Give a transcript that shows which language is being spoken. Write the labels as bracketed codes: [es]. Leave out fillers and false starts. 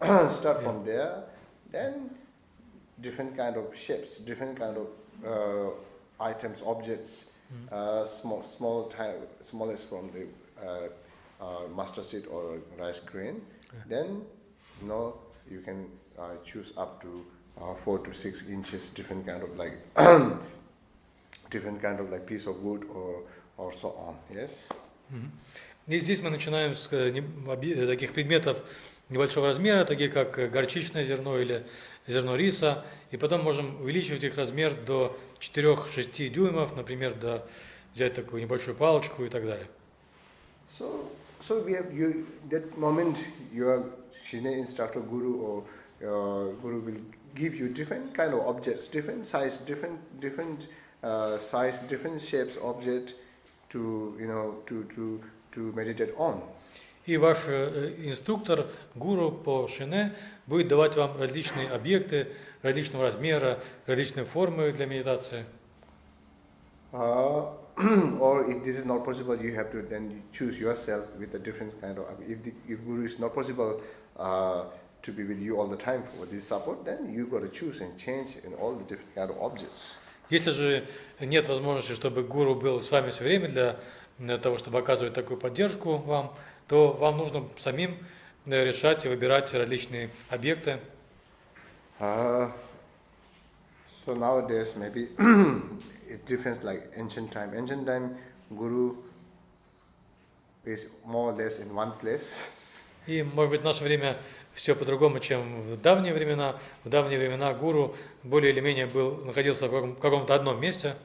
[en] Start from there, then different kind of shapes, different kind of items, objects, smallest from the mustard seed or rice grain. Then you can choose up to 4 to 6 inches, different kind of like piece of wood or so on. Yes. [ru] И здесь мы начинаем с таких предметов небольшого размера, такие как горчичное зерно или зерно риса, и потом можем увеличивать их размер до 4-6 дюймов, например, взять такую небольшую палочку и так далее. [en] So we have that moment your Shine instructor guru or guru will give you different kind of objects, different size, different size, different shapes object to meditate on. [ru] И ваш инструктор, гуру по шине, будет давать вам различные объекты различного размера, различные формы для медитации. [en] Or if this is not possible, you have to then choose yourself with a different kind of. If guru is not possible to be with you all the time for this support, then you got to choose and change in all the different kind of objects. [ru] Если же нет возможности, чтобы гуру был с вами все время для того, чтобы оказывать такую поддержку вам, то вам нужно самим решать и выбирать различные объекты. [en] So nowadays maybe it difference like ancient time. Ancient time, guru is more or less in one place. [ru] И, может быть, в наше время все по-другому, чем в давние времена. В давние времена гуру более или менее находился в каком-то одном месте.